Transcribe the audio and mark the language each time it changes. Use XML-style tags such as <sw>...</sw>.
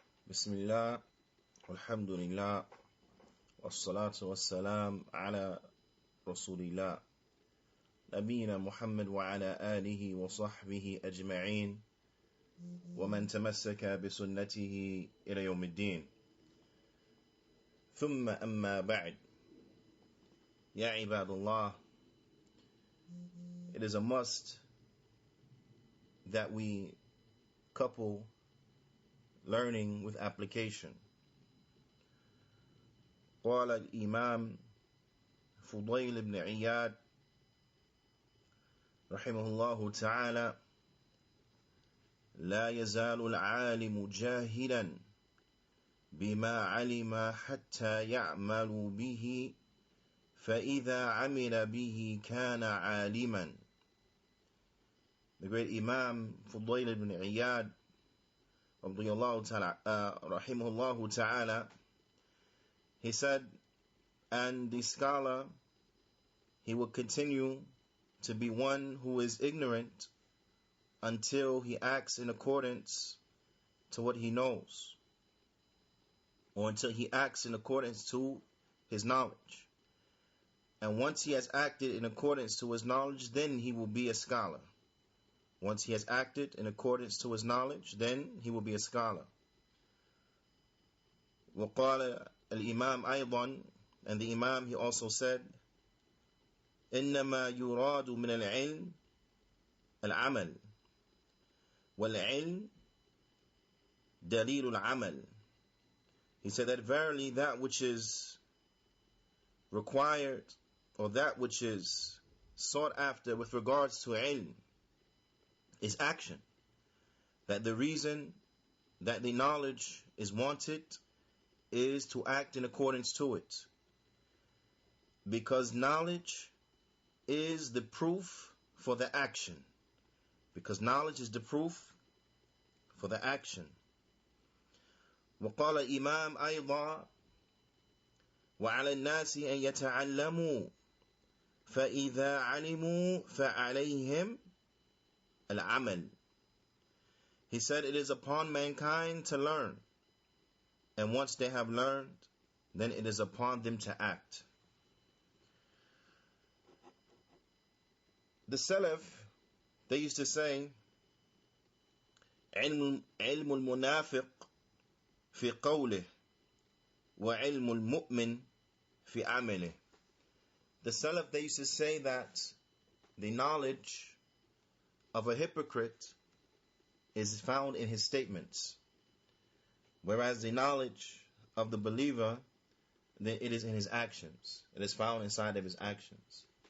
<ar>بسم الله والحمد لله والصلاة والسلام على رسول الله نبينا محمد وعلى آله وصحبه أجمعين ومن تمسك بسنته إلى يوم الدين ثم أما بعد يا عباد الله.</ar> <en>It is a must that we couple learning with application.</en> <ar>قال الإمام فضيل بن عياد رحمه الله تعالى: لا يزال العالم جاهلا بما علم حتى يعمل به فإذا عمل به كان عالما.</ar> <en>The great Imam Fudayl ibn Iyad rahimahullah ta'ala, he said, and the scholar, he will continue to be one who is ignorant until he acts in accordance to what he knows, or until he acts in accordance to his knowledge. And once he has acted in accordance to his knowledge, then he will be a scholar. Once he has acted in accordance to his knowledge, then he will be a scholar.</en> <ar>وقال الإمام أيضا,</ar> <en>and the Imam, he also said,</en> <ar>إنما يراد من العلم العمل والعلم دليل العمل.</ar> <en>He said that verily that which is required, or that which is sought after with regards to ilm, is action. That the reason that the knowledge is wanted is to act in accordance to it. Because knowledge is the proof for the action. Because knowledge is the proof for the action.</en> <ar>وقال الإمام أيضا: وعلى الناس أن يتعلموا فإذا علموا فعليهم العمل.</ar> <en>He said, it is upon mankind to learn, and once they have learned, then it is upon them to act. The Salaf, they used to say,</en> <ar>علم المنافق في قوله وعلم المؤمن في عمله.</ar> <en>The Salaf, they used to say that the knowledge of a hypocrite is found in his statements, whereas the knowledge of the believer, then it is in his actions. It is found inside of his actions.</en>